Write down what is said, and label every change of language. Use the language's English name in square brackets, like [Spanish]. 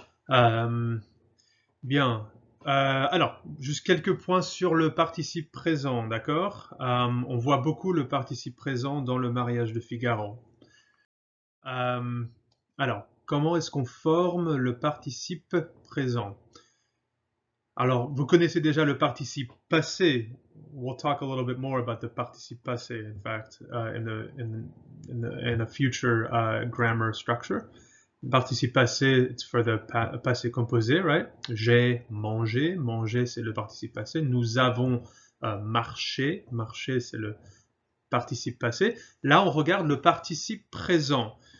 [French] Euh, Bien. Alors, juste quelques points sur le participe présent, d'accord? On voit beaucoup le participe présent dans le mariage de Figaro. Euh, alors, comment est-ce qu'on forme le participe présent? Alors, vous connaissez déjà le participe passé. [English] We'll talk a little bit more about the participe passé, in fact, in a future grammar structure. Participe passé, it's for the passé composé, right? [French] J'ai mangé, manger c'est le participe passé. Nous avons marché, marché c'est le participe passé. Là, on regarde le participe présent.